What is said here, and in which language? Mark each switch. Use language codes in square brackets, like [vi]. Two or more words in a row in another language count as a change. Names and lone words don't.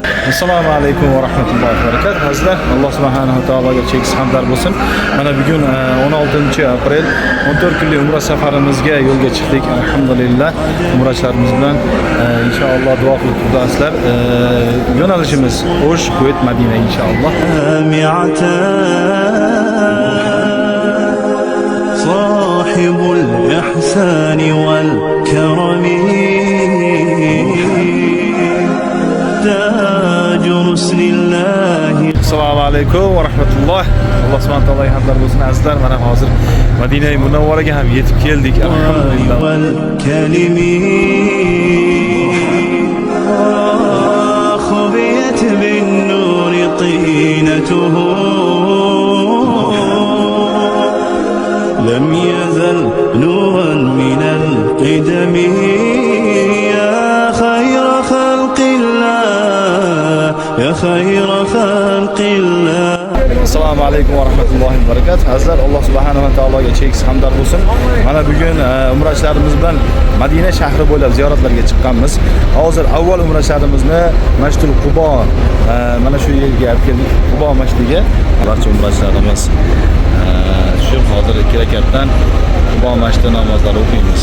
[uz] Assalomu alaykum va rahmatullohi va barakatuh. Azizlar, Alloh subhanahu va taologa cheksiz hamdlar bo'lsin. Mana bugun 16-aprel 14 kunlik umra safarimizga yo'lga chiqdik. Alhamdulillah, umrachilarimiz bilan inshaalloh duo qilib turasizlar. Yo'nalishimiz O'sh, Kuvayt, Madina inshaalloh. [ar] صاحب الإحسان والكرم تاج رسل الله. [uz] Assalomu alaykum va rahmatulloh. Alloh subhanahu va taologa hamdlar bo'lsin. Azizlar, mana hozir Madina Munavvaraga ham yetib keldik. Alhamdulillah. [ar] خبيت بالنور طينته لم يزل نورا من القدم يا خير خلق الله يا خير خلق الله. [uz] Assalomu alaykum va rahmatullohi va barakatuh. Azizlar, Alloh subhanahu va taologa cheksiz hamdlar bo'lsin. Mana bugun umrachilarimiz bilan Madina shahri bo'ylab ziyoratlarga chiqqanmiz. Hozir avval umrachilarimizni Masjidul Qubo mana shu yerga olib keldik. Qubo masjidiga barcha umrachilarimiz shu hozir 2 rakatdan Qubo masjidi namozlari o'qiymiz.